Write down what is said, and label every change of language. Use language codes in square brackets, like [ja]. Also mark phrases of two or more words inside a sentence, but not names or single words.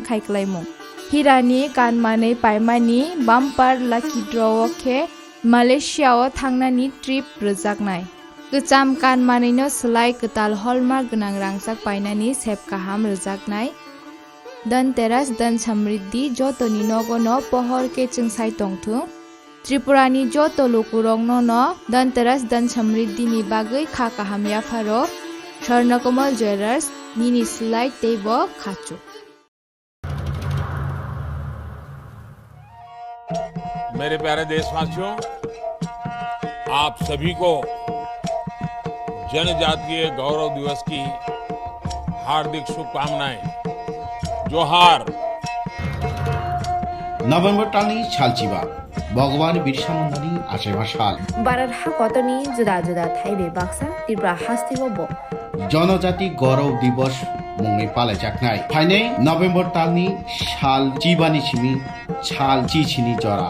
[trp] khaiklaimung Hirani kanmanei paimani [en] bumper Lucky Draw [trp] khe Malaysia o thangnani trip rojaknai Gecham kanmanei no slai ketal hallmark gnang rangsak painani sep kaham rojaknai Dhanteras dan samriddhi jotoni nogono pohor ke chengsai tongthu Tripurani joto lokurong no Dhanteras dan samriddhi ni bagui kha kaham yafaro Swarnakomal Jewelers nini slide teibo khachu [hi] मेरे प्यारे देशवासियों आप सभी को जनजातीय गौरव दिवस की हार्दिक शुभकामनाएं जोहार [brx] नभेम्बर टालनि सालचिबा भगवान बिरसा मुन्डानि आशेबा साल भारत हाकतनि जुदा जुदा थाइबे बाक्सा त्रिपुरा हास्तिबो जनजाति गौरव दिवस मुङै पालाइजाकनाय फाइनै नभेम्बर टालनि साल चिबानि सिमि साल चिचिनि जरा